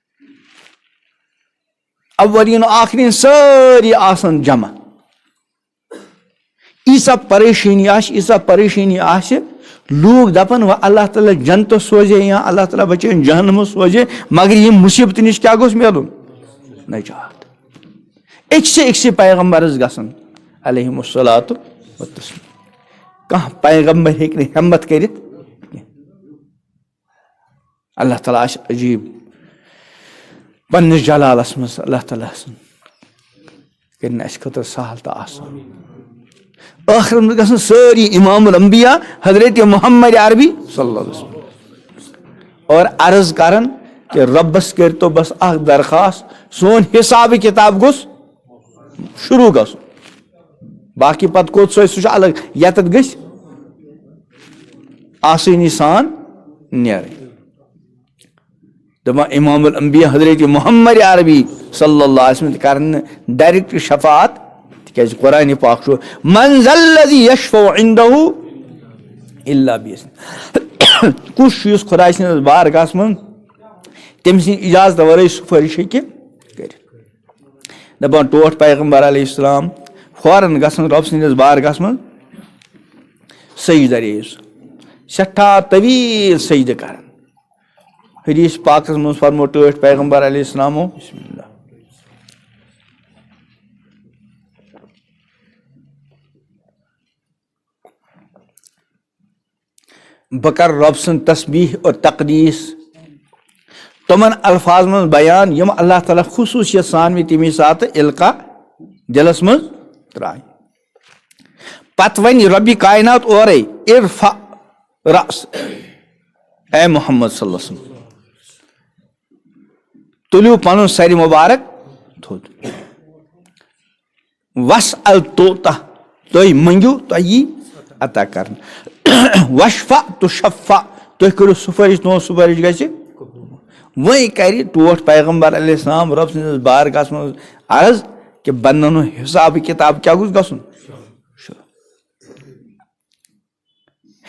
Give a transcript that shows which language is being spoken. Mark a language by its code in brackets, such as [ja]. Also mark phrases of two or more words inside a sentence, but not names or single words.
[ks] اولین و آخرین ساری آسان جمع ایسا پریشانی آس لوگ دپن و اللہ تعالیٰ جنت سوزے یا اللہ تعالیٰ بچے جہنم سوزے مگر یہ مصیبت نش کیا گوس ملن نجات اکسی پیغمبرس گسن [ar] علیہم الصلاۃ والتسلیم [ks] کہاں پیغمبر ہیکہ ہمت کرت اللہ تعالیٰ عجیب پنس جلالس مز اللہ تعالیٰ کرن اس خاطر سہل تو آسان آخر میں گژھن ساری امام الانبیاء حضرت محمد عربی [ar] صلی اللہ علیہ وسلم [ks] اور عرض کرن کہ ربس کر تو بس اخ درخواست سون حساب کتاب گوس شروع گژھن باقی پت کوت سہ الگ یتت گژھِ آسانی سان نیرٕنۍ دپان امام الانبیاء حضرت محمد عربی [ar] صلی اللہ علیہ وسلم [ks] کرن ڈائریکٹ شفاعت تکیازِ قرآن پاک چھُ [ar] من ذا الذی یشفع عنده الا باذنہ [ks] کُس یُس خداے سٕنٛدِس بارگاہس منٛز تٔمۍ سٕنٛدِ اجازت ورٲے سُفٲرِش ہیٚکہِ کٔرِتھ دپان ٹوٹھ پیغمبر [ar] علیہ السلام [ks] فوراً گژھن رۄب سٕنٛدِس بارگاہس منٛز سجدٕ ریز سٮ۪ٹھاہ طویل سجدٕ کران حدیث پاکس منٛز فرمو ٹٲٹھ پیغمبر [ar] علیہ السلامو بسم اللہ [ks] بہ کر رب سٕنٛز تسبیح اور تقدیس تمن الفاظ من بیان یم اللہ تعالیٰ خصوصیت سان میں تمی سات القا دلس من ترائے پت ون ربی کائنات اورے [ar] ارفع رأس [ks] اے محمد [ar] صلی اللہ علیہ وسلم [ks] تلیو پنن سر مبارک تھوت وسأل توتا تُہۍ منگیو تۄہہِ یی عطا کرن [ar] وشفع تشفع [ks] تُہۍ کٔرِو سُفٲرِش تُہنٛز سُفٲرِش گژھِ وۄنۍ کرِ ٹوٹھ پیغمبر [ar] علیہ السلام [ks] رب سٕنٛدِس بارگاہس منٛز عرض کہ بندن حساب کتاب کیا گوٚژھ گژھُن